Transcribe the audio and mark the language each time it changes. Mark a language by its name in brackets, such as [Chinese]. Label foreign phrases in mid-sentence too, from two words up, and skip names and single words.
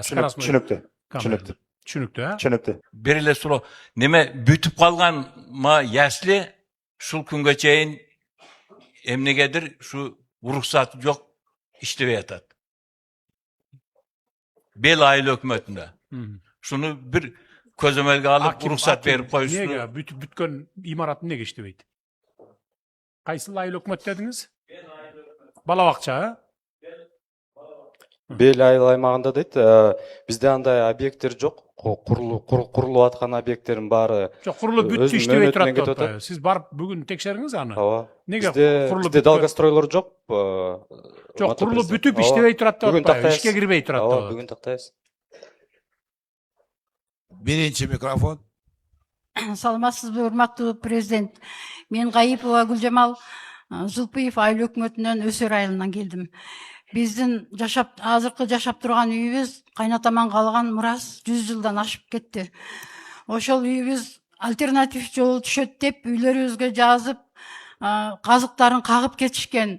[Kyrgyz] Түшүнүктүү. Түшүнүктүү. Түшүнүктүү, а? Түшүнүктүү. Бериле суроо. Неме бүтүп калган ма ясли шул күнгө чейин эмнегедир şu уруксат жок иштебей атат. Бел айыл өкмөтүндө. Şunu bir көзөмөлгө алып уруксат берип коюшну. Неге бүткөн имарат неге иштебейт? Кайсыл айыл өкмөт дедиңиз? Бала бакча, а? Бел айыл аймагында дейт, бизде андай объекттер жок. Курулуп аткан объекттердин баары Жок, курулуп бүттү өзүнүн иштебей мөөнөтүнөн турат кетип деп атат. атпайбы? Сиз барып бүгүн текшериңиз аны. Ооба. Неге Бизде курулуп бизде бүткөн? долгостройлор жок. Жок, курулуп бүтүп иштебей турат деп атпайбы? Ишке кирбей турат деп Ооба, атат. бүгүн тактайбыз. Birinci mikrofon. Саламатсызбы, урматтуу президент. Мен Гаипова Гүлжамал Зулпуев айыл өкмөтүнөн Өсөр айылынан келдим. Биздин азыркы жашап турган үйүбүз кайнатаман калган мурас 100 жылдан ашып кетти. Ошол үйүбүз альтернатив жол түшөт деп үйлөрүбүзгө жазып, казыктарын кагып кетишкен.